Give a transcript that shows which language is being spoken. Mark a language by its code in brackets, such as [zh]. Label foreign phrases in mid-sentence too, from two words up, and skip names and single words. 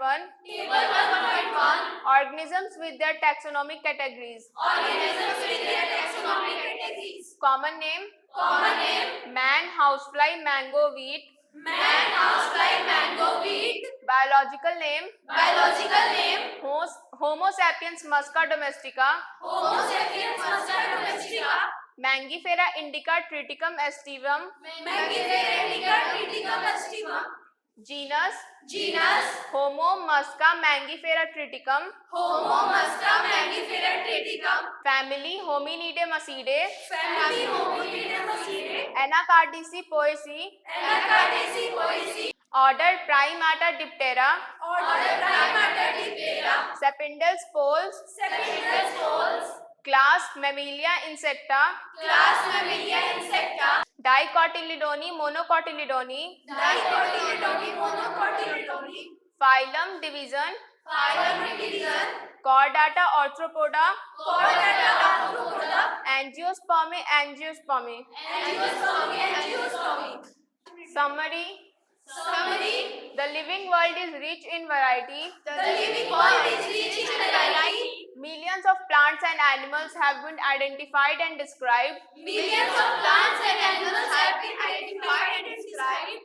[en] Table 1.1 organisms with their taxonomic categories. organisms with their taxonomic categories. Common name Common name: man, housefly, mango, wheat. man, housefly, mango, wheat. Biological name Biological name: Homo sapiens musca domestica. Homo sapiens musca domestica. Mangifera indica triticum aestivum. Mangifera indica triticum aestivum. Genus Genus: Homo musca mangifera triticum. Homo musca mangifera triticum. Family Hominidae Macidae. Family: Hominidae. Anacardiaceae poaceae. Anacardiaceae poaceae. Order Primata Diptera. Order Primata Diptera. Sapindal poles. Sepintal poles. Class Mammalia Insecta. Class Mammalia Insecta. Dicotyledone Monocotyledone. Dicotyledone, monocotyledone. Phylum division. Phylum division. Chordata Arthropoda. Chordata Arthropoda. Angiospermae Angiospermae. Angiospermae. Summary. Summary: The living world is rich in variety. the living world is rich in variety. Millions of plants and animals have been identified and described, Millions of plants and animals have been identified and described,